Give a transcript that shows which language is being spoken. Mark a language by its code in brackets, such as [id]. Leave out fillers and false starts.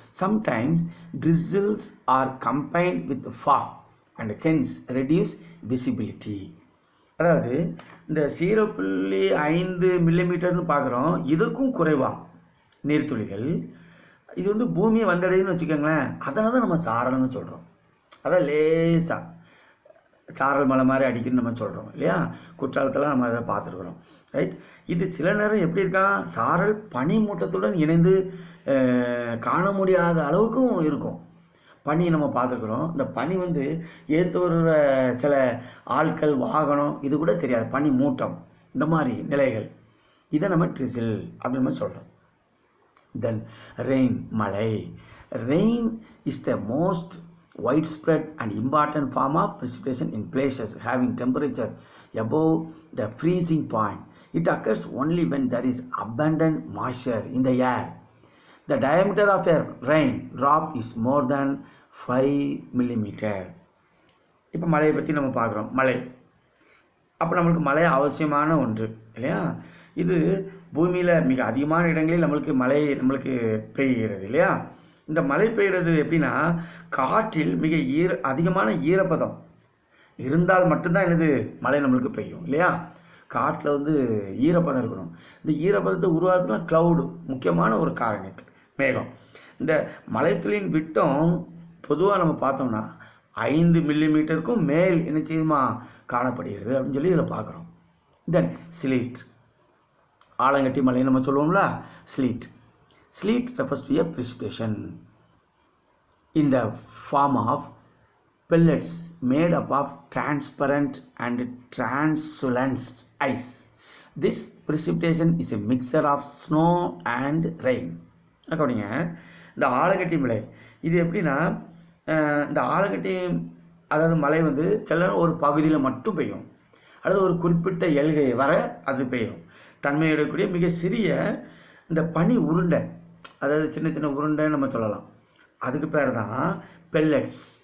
[en] Sometimes drizzles are combined with fog and hence reduce visibility. [ta] அதாவது இந்த 0.5 மில்லிமீட்டர்னு பார்க்குறோம், இதுக்கும் குறைவாக நீர்த்துளிகள் இது வந்து பூமியை வந்தடையுதுன்னு வச்சுக்கோங்களேன். அதனால தான் நம்ம சாரல்னு சொல்கிறோம். அதான் லேசாக சாரல் மலை மாதிரி அடிக்குன்னு நம்ம சொல்கிறோம் இல்லையா. குற்றாலத்தில் நம்ம அதை பார்த்துருக்குறோம், ரைட். இது சில நேரம் எப்படி இருக்கான், சாரல் பனிமூட்டத்துடன் இணைந்து காண முடியாத அளவுக்கும் இருக்கும். பனி நம்ம பார்த்துருக்குறோம். இந்த பனி வந்து ஏற்று வருகிற சில ஆட்கள், வாகனம் இது கூட தெரியாது. பனி மூட்டம், இந்த மாதிரி நிலைகள், இதை நம்ம ட்ரிசில் அப்படின்னு சொல்கிறோம். [en] Then rain மழை. Rain is the most widespread and important form of precipitation in places having temperature above the freezing point. It occurs only when there is abundant moisture in the air. The diameter of a rain drop is more than 5 millimeter. [ta] இப்போ மழையை பற்றி நம்ம பார்க்குறோம். மழை அப்போ நம்மளுக்கு மழை அவசியமான ஒன்று இல்லையா. இது பூமியில் மிக அதிகமான இடங்களில் நம்மளுக்கு பெய்கிறது இல்லையா. இந்த மழை பெய்கிறது எப்படின்னா, காற்றில் மிக அதிகமான ஈரப்பதம் இருந்தால் மட்டும்தான் என்னது மழை நம்மளுக்கு பெய்யும் இல்லையா. காற்றில் வந்து ஈரப்பதம் இருக்கணும். இந்த ஈரப்பதத்தை உருவாக்குனா க்ளவுடு முக்கியமான ஒரு காரணி, மேகம். இந்த மழைத்துளியின் விட்டம் பொதுவாக நம்ம பார்த்தோம்னா 5 மில்லிமீட்டருக்கும் மேல் என்ன செய்யுமா காணப்படுகிறது அப்படின்னு சொல்லி இதில் பார்க்குறோம். [en] then sleet, [ta] ஆலங்கட்டி மலை நம்ம சொல்லுவோம்ல, [en] Sleet refers to a precipitation in the form of pellets made up of transparent and translucent ice. This precipitation is a mixture of snow and rain. [ta] கவனிங்க, இந்த ஆலங்கட்டி மலை இது எப்படின்னா, இந்த ஆலங்கட்டி அதாவது மழை வந்து சில ஒரு பகுதியில் மட்டும் பெய்யும், அல்லது ஒரு குறிப்பிட்ட எல்கை வர அது பெய்யும். தன்மை எடுக்கக்கூடிய மிக சிறிய இந்த பனி உருண்டை, அதாவது சின்ன சின்ன உருண்டை நம்ம சொல்லலாம், அதுக்கு பேர் தான் பெல்லட்ஸ்.